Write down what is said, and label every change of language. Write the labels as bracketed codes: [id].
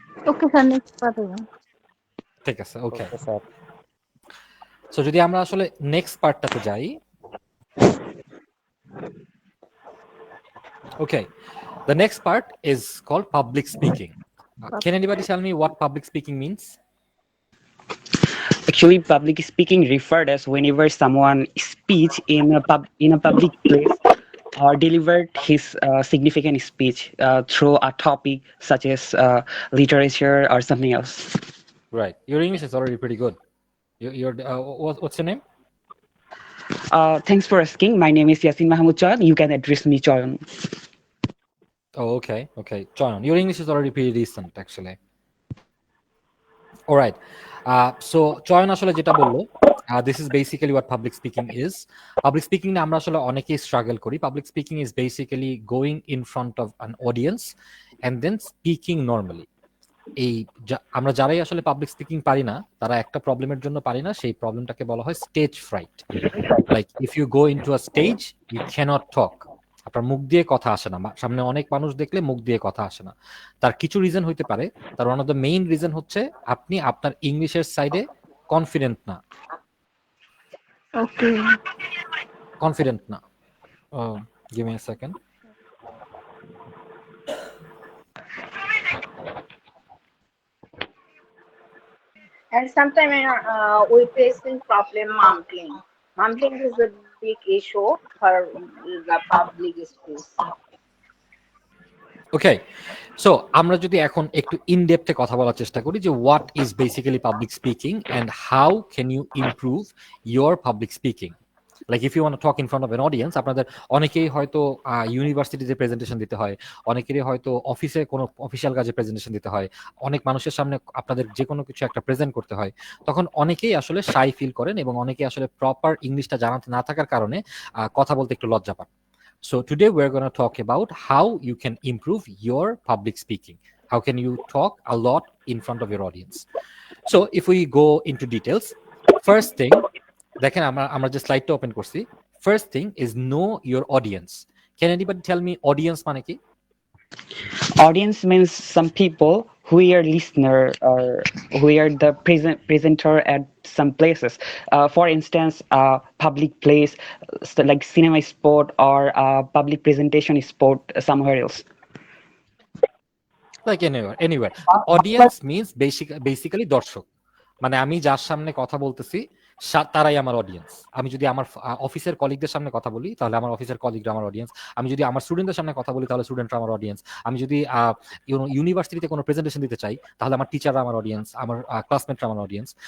[en] Okay, sir. Next part. [bn] ঠিক আছে, ওকে। [en] so [bn] যদি আমরা আসলে নেক্সট পার্টটাতে যাই, [en] Okay, the next part is called public speaking. Can anybody tell me what public speaking means? Actually, public speaking referred as whenever someone speaks in a public place or delivered his significant speech through a topic such as literature or something else. Right, your English is already pretty good. What's your name? Thanks for asking. My name is Yasin Mahmoud Chayan. You can address me Chayan. Oh, okay, Chayan, your English is already pretty decent actually. All right, so Chayan [bn] আসলে যেটা বললো, [en] this is basically what public speaking is. [bn] Public speaking আমরা আসলে অনেকেই struggle করি. [en] Public speaking is basically going in front of an audience and then speaking normally. [bn] এই আমরা যারাই আসলে পাবলিক স্পিকিং পারি না, তারা একটা প্রবলেমের জন্য পারি না, সেই প্রবলেমটাকে বলা হয় stage fruit. [en] like if you go into a stage, you cannot talk, [bn] আপনার মুখ দিয়ে কথা আসে না, সামনে অনেক মানুষ দেখলে মুখ দিয়ে কথা আসে না। তার কিছু রিজন হইতে পারে, তার one of the main reason হচ্ছে আপনি আপনার ইংলিশের সাইডে কনফিডেন্ট না। [en] Okay. Confident না। Give me a second. And sometimes we facing problem mumbling. Mumbling is a big issue for the public space. Okay, so [bn] আমরা যদি এখন একটু ইন ডেপথে কথা বলার চেষ্টা করি যে [en] What is basically public speaking and how can you improve your public speaking. Like if you want to talk in front of an audience, [bn] আপনাদের অনেকেই হয়তো ইউনিভার্সিটিতে প্রেজেন্টেশন দিতে হয়, অনেকেরই হয়তো অফিসে কোনো অফিসিয়াল কাজে প্রেজেন্টেশন দিতে হয়, অনেক মানুষের সামনে আপনাদের যে কোনো কিছু একটা প্রেজেন্ট করতে হয়, তখন অনেকেই আসলে শাই ফিল করেন এবং অনেকেই আসলে প্রপার ইংলিশটা জানাতে না থাকার কারণে কথা বলতে একটু লজ্জা পান। [en] So today we're going to talk about how you can improve your public speaking. How can you talk a lot in front of your audience? So if we go into details, first thing, [bn] দেখেন আমরা যে স্লাইডটা open করছি, [en] first thing is know your audience. Can anybody tell me audience মানে কি? Audience means some people who are listener or who are the presenter at some places. For instance, public place like cinema spot or public presentation spot somewhere else. Like anywhere. Audience means basically [bn] দর্শক, মানে আমি যার সামনে কথা বলতেছি তারাই আমার audience. আমি যদি আমার অফিসের কলিগদের সামনে কথা বলি তাহলে আমার অফিসের কলিগরা আমার অডিয়েন্স। আমি যদি আমার স্টুডেন্টদের সামনে কথা বলি তাহলে স্টুডেন্টরা আমার অডিয়েন্স। আমি যদি ইউনিভার্সিটিতে কোনো প্রেজেন্টেশন দিতে চাই তাহলে আমার টিচাররা আমার অডিয়েন্স, আমার ক্লাসমেটরা আমার অডিয়েন্স।